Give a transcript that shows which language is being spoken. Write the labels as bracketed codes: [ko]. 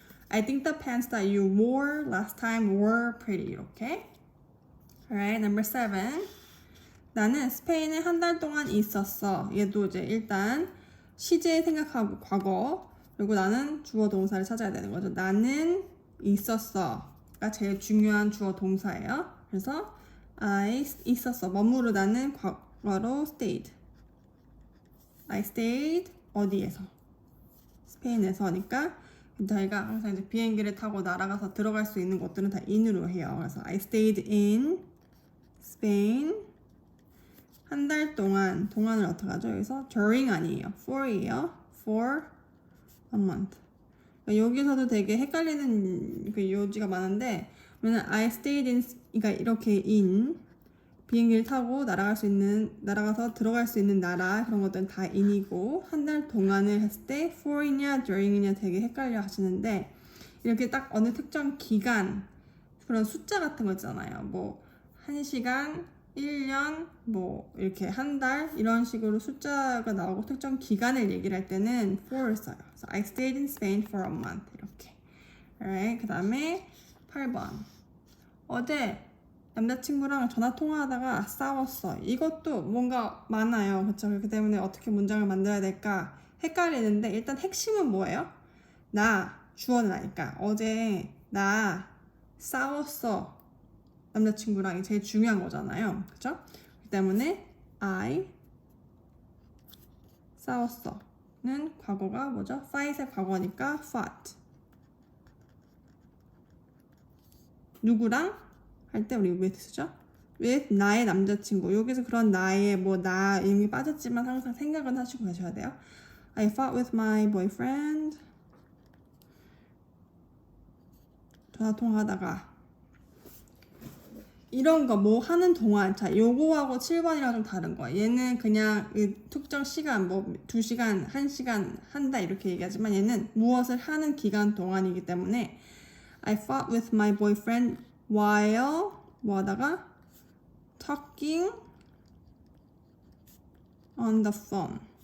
[en] I think the pants that you wore last time were pretty. [ko] 이렇게. [en] Alright, number 7. [ko] 나는 스페인에 한 달 동안 있었어. 얘도 이제 일단 시제 생각하고 과거. 그리고 나는 주어 동사를 찾아야 되는 거죠. 나는 있었어가 제일 중요한 주어 동사예요. 그래서 I 있었어. 머무르다는 과거로 stayed. [en] I stayed [ko] 어디에서? 스페인에서니까 저희가 항상 이제 비행기를 타고 날아가서 들어갈 수 있는 곳들은 다 in으로 해요. [en] 그래서 I stayed in Spain. [ko] 한 달 동안, 동안을 어떻게 하죠? 여기서 during 아니에요. [en] for이에요. for a month. [ko] 그러니까 여기서도 되게 헷갈리는 그 요지가 많은데, 왜냐면 [en] I stayed in, [ko] 그러니까 이렇게 in, 비행기를 타고 날아가서 들어갈 수 있는 나라, 그런 것들은 다 in이고, 한 달 동안을 했을 때 for이냐, during이냐 되게 헷갈려 하시는데, 이렇게 딱 어느 특정 기간, 그런 숫자 같은 거 있잖아요. 뭐, 1시간, 1년, 뭐 이렇게 한 달 이런 식으로 숫자가 나오고 특정 기간을 얘기를 할 때는 for를 써요. 그래서 [en] I stayed in Spain for a month [ko] 이렇게. [en] Alright, [ko] 그 다음에 8번. 어제 남자친구랑 전화 통화하다가 싸웠어. 이것도 뭔가 많아요. 그렇죠? 그렇기 때문에 어떻게 문장을 만들어야 될까 헷갈리는데 일단 핵심은 뭐예요? 나, 주어는 아니까 어제 나 싸웠어. 남자친구랑 제일 중요한 거잖아요. 그쵸? 그렇기 때문에 I 싸웠어는 과거가 뭐죠? fight의 과거니까 fought. 누구랑? 할 때 우리 with 쓰죠? with 나의 남자친구. 여기서 그런 나의 나 이런 게 빠졌지만 항상 생각은 하시고 가셔야 돼요. [en] I fought with my boyfriend. [ko] 전화 통화하다가 이런 거 뭐 하는 동안 자 요거하고 7번이랑 좀 다른 거야. 얘는 그냥 특정 시간 뭐 2시간, 1시간 한다 이렇게 얘기하지만 얘는 무엇을 하는 기간 동안이기 때문에 [en] I fought with my boyfriend while [ko] 뭐 하다가 [en] talking on the phone.